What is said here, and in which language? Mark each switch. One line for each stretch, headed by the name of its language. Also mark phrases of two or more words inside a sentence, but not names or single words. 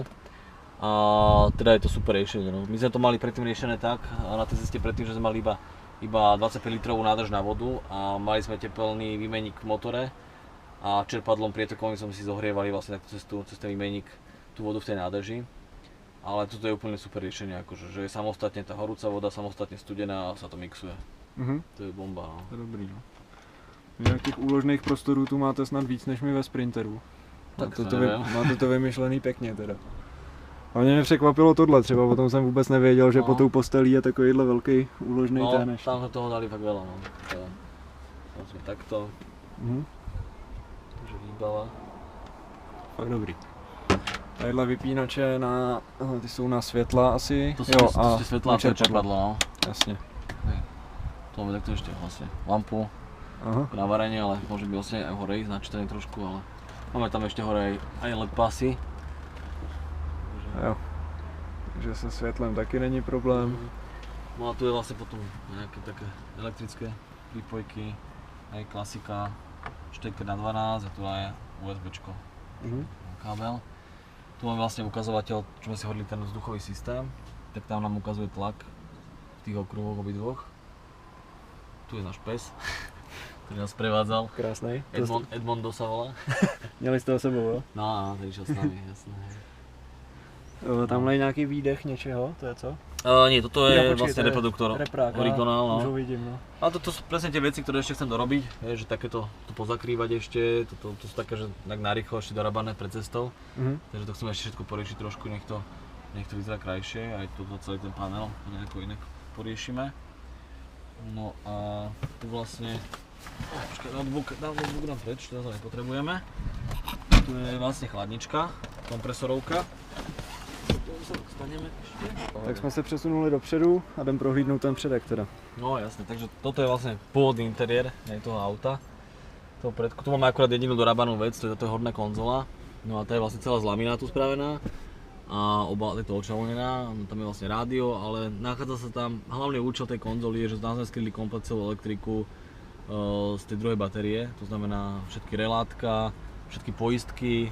Slovak: A teda je to super riešenie, no. My sme to mali predtým riešené tak, na tej ceste predtým, že sme mali iba 25 litrovú nádrž na vodu a mali sme tepelný výmenník v motore a čerpadlom prietokovým sme si zohrievali vlastne takto cez ten výmenník tú vodu v tej nádrži. Ale toto je úplne super riešenie, akože, že je samostatne tá horúca voda, samostatne studená a sa to mixuje. To je bomba, no.
Czech: To je dobrý, no. Nějakých úložných prostorů tu máte snad víc než my ve Sprinteru. Máte to vymyšlený pěkně teda. A mě překvapilo tohle, třeba o tom jsem vůbec nevěděl, že pod tou postelí je takovýhle velký úložný téneš.
Slovak: No, tam jsme toho dali fakt veľa, no.
Czech: Tam jsme takto. Takže výbava. Fakt dobrý. Tadyhle vypínače ty jsou na světla asi. To jsou světla a čerpadlo, no. Jasně.
Slovak: To máme takto ešte vlastne lampu na varenie, ale môže byť vlastne aj hore ísť načítané trošku, ale máme tam ešte hore aj LED pasy.
Czech: Jo, takže se světlem taky není problém.
Slovak: No a tu je vlastne potom nejaké také elektrické prípojky, aj klasika, šteker na 12 a tu je USBčko, kábel. Tu máme vlastne ukazovateľ, čo sme si hovorili, ten vzduchový systém, tak tam nám ukazuje tlak v tých okruhoch obidvoch. Tu je náš pes, ktorý nás prevádzal.
Czech: Krásnej.
Slovak: Edmondo sa volá.
Czech: Měli jste ho sebou, jo?
Slovak: No, ten išiel s nami, jasné.
Czech: Tamhle je nějaký výdech něčeho, to je co?
Slovak: Nie, toto je vlastne reproduktor. Reprák, Originál, no. už ho vidím, no. A to sú presne tie veci, ktoré ešte chcem dorobiť, že takéto to pozakrývať ešte, to sú také, že tak narýchlo ešte dorabané pred cestou. Takže to chceme ešte všetko poriešiť trošku, nech to vyzerá krajšie, aj toto celý ten panel nejako inak poriešime. No a tu vlastne, počkaj, notebook dám preč, to nepotrebujeme. Tu je vlastne chladnička, kompresorovka.
Czech: Tak jsme se přesunuli dopředu a jdem prohlídnout ten předek teda.
Slovak: No jasne, takže toto je vlastne pôvodný interiér toho auta. Toho predku. Tu máme akurát jedinú dorábanú vec, to je horná konzola. No a tá je vlastne celá z laminátu spravená a je to očavonená, tam je vlastne rádio, ale nachádza sa tam, hlavný účel tej konzoly je, že tam sme skryli komplet celú elektriku z tej druhej batérie, to znamená všetky relátka, všetky poistky.